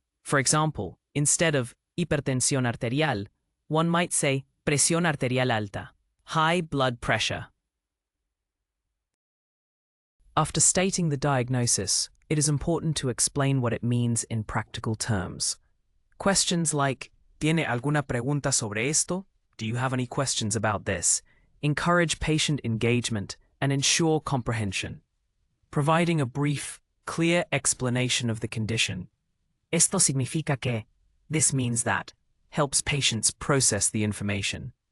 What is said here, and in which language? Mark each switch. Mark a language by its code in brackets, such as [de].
[en] For example, instead of hipertensión arterial, one might say [es] presión arterial alta, [en] high blood pressure. After stating the diagnosis, it is important to explain what it means in practical terms. Questions like, [es] ¿Tiene alguna pregunta sobre esto? [en] Do you have any questions about this? Encourage patient engagement and ensure comprehension. Providing a brief, clear explanation of the condition. [es] Esto significa que, [en] this means that, helps patients process the information.